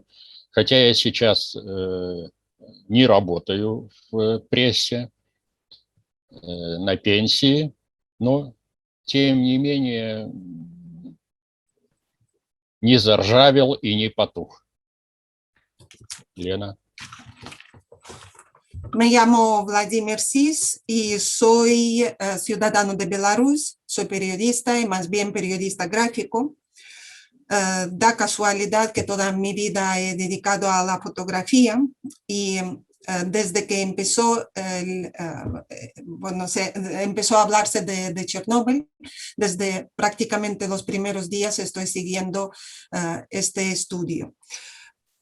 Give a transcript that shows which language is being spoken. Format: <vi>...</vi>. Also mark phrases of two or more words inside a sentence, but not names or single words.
<ru>Хотя я сейчас не работаю в прессе, на пенсии, но, тем не менее, не заржавел и не потух. Лена.</ru> <es>Me llamo Vladimir Sis y soy ciudadano de Belarus, soy periodista y más bien periodista gráfico. Da casualidad que toda mi vida he dedicado a la fotografía y desde que empezó, empezó a hablarse de Chernóbil, desde prácticamente los primeros días estoy siguiendo este estudio.</es>